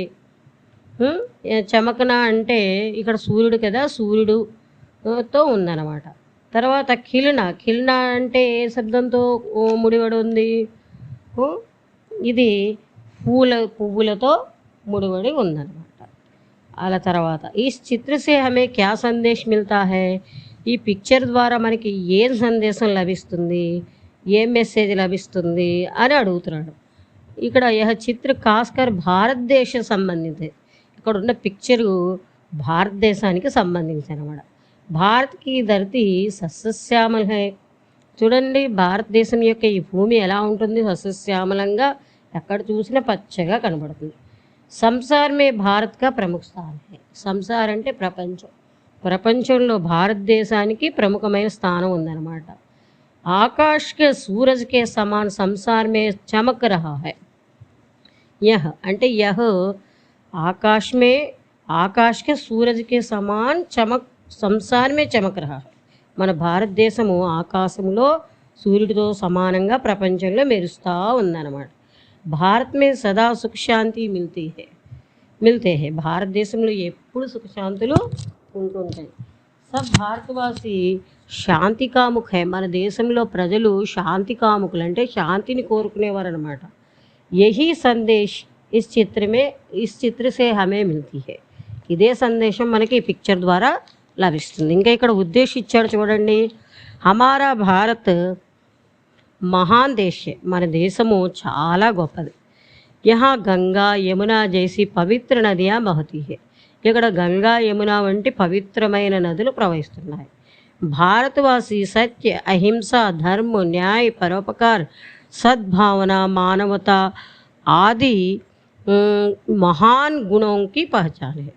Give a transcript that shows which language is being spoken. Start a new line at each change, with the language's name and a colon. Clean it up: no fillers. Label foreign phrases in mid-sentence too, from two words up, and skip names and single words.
Telugu: చమకన అంటే ఇక్కడ సూర్యుడు కదా, సూర్యుడుతో ఉందన్నమాట. తర్వాత ఖిల్నా. ఖిల్నా అంటే ఏ శబ్దంతో ముడిపడి ఉంది? ఇది పువ్వులతో ముడిపడి ఉందన్నమాట. అలా తర్వాత ఈ
Hindi: चित्र से हमें क्या संदेश मिलता है.
Telugu: ఈ పిక్చర్ ద్వారా మనకి ఏం సందేశం లభిస్తుంది, ఏం మెసేజ్ లభిస్తుంది అని అడుగుతున్నాడు.
Hindi: ఇక్కడ यह चित्र ख़ासकर भारतदेश संबंधित.
Telugu: ఇక్కడ ఉన్న పిక్చరు భారతదేశానికి సంబంధించి అనమాట.
Hindi: भारत की धरती सस्यश्यामल है.
Telugu: చూడండి భారతదేశం యొక్క ఈ భూమి ఎలా ఉంటుంది, సస్యశ్యామలంగా ఎక్కడ చూసినా పచ్చగా కనబడుతుంది.
Hindi: संसार में भारत का प्रमुख स्थान है.
Telugu: సంసార్ అంటే ప్రపంచం. ప్రపంచంలో భారతదేశానికి ప్రముఖమైన స్థానం ఉందన్నమాట.
Hindi: आकाश के सूरज के समान संसार में चमक रहा है. యహ్ అంటే यह आकाश के सूरज के समान चमक संसार में चमक रहा है.
Telugu: మన భారతదేశము ఆకాశంలో సూర్యుడితో సమానంగా ప్రపంచంలో మెరుస్తూ ఉందన్నమాట.
Hindi: भारत में सदा सुख शांति मिलते है.
Telugu: భారతదేశంలో ఎప్పుడు సుఖశాంతులు ఉంటుంటాయి.
Hindi: सब भारतवासी शांति कामुक है.
Telugu: మన దేశంలో ప్రజలు శాంతి కాముకులు అంటే శాంతిని కోరుకునేవారు అనమాట.
Hindi: यही संदेश इस चित्र से हमें मिलती है.
Telugu: ఇదే సందేశం మనకి ఈ పిక్చర్ ద్వారా లభిస్తుంది. ఇంకా ఇక్కడ ఉద్దేశించాడు చూడండి.
Hindi: हमारा भारत महान देश.
Telugu: మన దేశము చాలా గొప్పది.
Hindi: यहाँ गंगा यमुना जैसी पवित्र नदियाँ बहती है.
Telugu: ఇక్కడ గంగా యమున వంటి పవిత్రమైన నదులు ప్రవహిస్తున్నాయి.
Hindi: भारतवासी सत्य अहिंसा धर्म न्याय परोपकार सद्भावना मानवता आदि महान गुणों की पहचान है.